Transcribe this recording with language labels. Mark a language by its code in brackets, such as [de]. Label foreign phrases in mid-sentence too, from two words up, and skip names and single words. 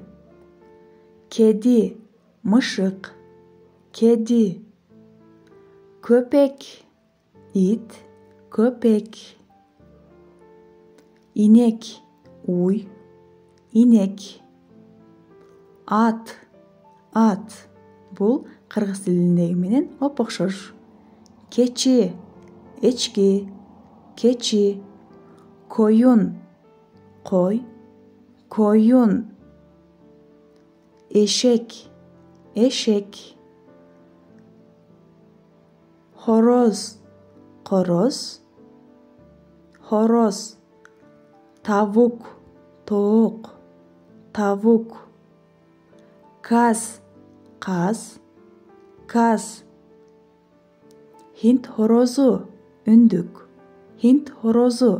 [tr] Kedi, mışık, kedi. Köpek, it, köpek. İnek, uy, inek. At, at. [kk] Бұл қырғыз тіліндегі менен оп-оқшош. [tr] Keçi, echki, keçi. Koyun, qo'y, koyun. Eşek, eşek. Horoz, horoz, horoz. Tavuk, tovuq, tavuk. Kaz, kaz, kaz. Hint horozu, үндүк, Hint horozu.